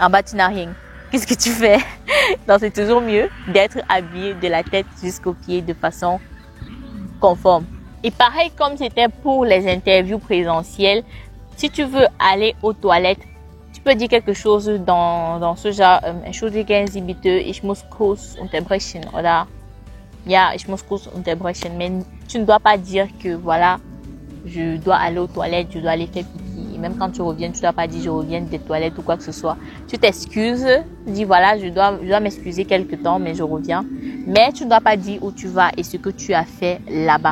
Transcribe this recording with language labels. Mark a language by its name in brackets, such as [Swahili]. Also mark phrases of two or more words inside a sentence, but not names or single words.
[French] En bas, tu n'as rien. qu'est-ce que tu fais? Donc, c'est toujours mieux d'être habillé de la tête jusqu'aux pieds de façon conforme. Et pareil, comme c'était pour les interviews présentielles, si tu veux aller aux toilettes, tu peux dire quelque chose dans ce genre, [German] entschuldigen Sie bitte, ich muss kurz unterbrechen, oder ja, ich muss kurz unterbrechen. [French] Mais tu ne dois pas dire que voilà, je dois aller aux toilettes, je dois aller faire pipi. Et même quand tu reviens, tu ne dois pas dire je reviens des toilettes ou quoi que ce soit. Tu t'excuses, tu dis voilà, je dois m'excuser quelque temps, mais je reviens. Mais tu ne dois pas dire où tu vas et ce que tu as fait là-bas.